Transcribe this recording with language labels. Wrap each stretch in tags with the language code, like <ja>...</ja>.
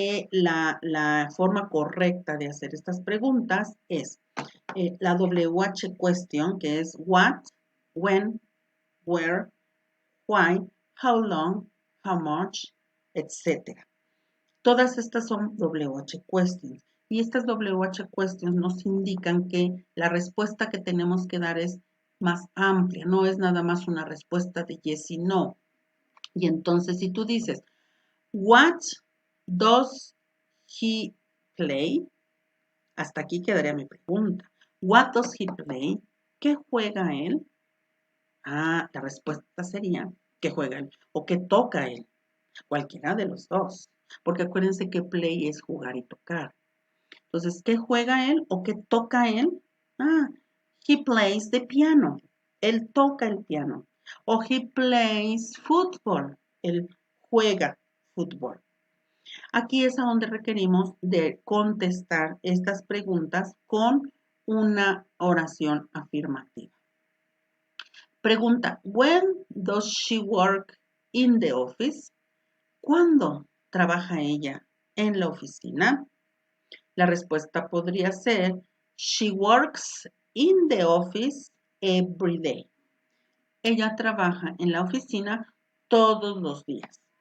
<es>la forma correcta de hacer estas preguntas es la WH question, que es what, when, where, why, how long, how much, etc. Todas estas son WH questions. Y estas WH questions nos indican que la respuesta que tenemos que dar es más amplia, no es nada más una respuesta de yes y no. Y entonces si tú dices,</es> <en>what does he play?</en> <es>Hasta aquí quedaría mi pregunta.</es> <en>What does he play?</en> <es>¿Qué juega él? Ah, la respuesta sería ¿qué juega él? O ¿qué toca él? Cualquiera de los dos. Porque acuérdense que play es jugar y tocar. Entonces, ¿qué juega él o qué toca él?</es> <en>Ah, he plays the piano.</en> <es>Él toca el piano. O</es> <en>he plays football.</en> <es>Él juega fútbol. Aquí es a donde requerimos de contestar estas preguntas con una oración afirmativa.</es> <en>Pregunta, when does she work in the office?</en> <es>¿Cuándo trabaja ella en la oficina? La respuesta podría ser,</es> <en>she works in the office every day.</en> <es>Ella trabaja en la oficina todos los días.</es>